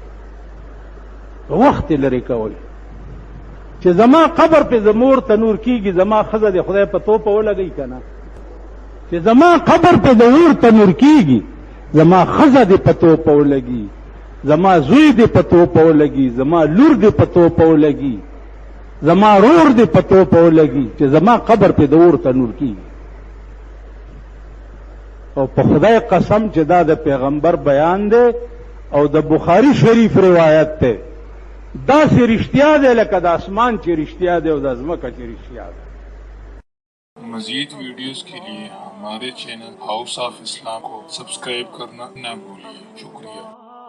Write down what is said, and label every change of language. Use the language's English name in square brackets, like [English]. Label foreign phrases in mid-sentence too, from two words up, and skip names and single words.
[Pashto] وخت لري کوئ چې زما قبر په زمور تنور کیږي, زما ښځه د خدای په توپه ولګئ که نه چې زما قبر په د اور تنور کیږي، زما ښځه دې په توپه ولګي، زما زوی دې په توپه ولګي، زما لور دې په توپه ولګي، زما رور دې په توپه ولګي، چې زما قبر په د اور تنور کیږي. او په خدای قسم چې دا د پیغمبر بیان دی او د بخاری شریف روایت دی، دا سي رښتیا دی لکه د اسمان چې رښتیا دی او د ځمکه چې رښتیا دی. [Urdu] مزید ویڈیوز کے لیے ہمارے چینل ہاؤس آف اسلام کو سبسکرائب کرنا نہ بھولیے. شکریہ.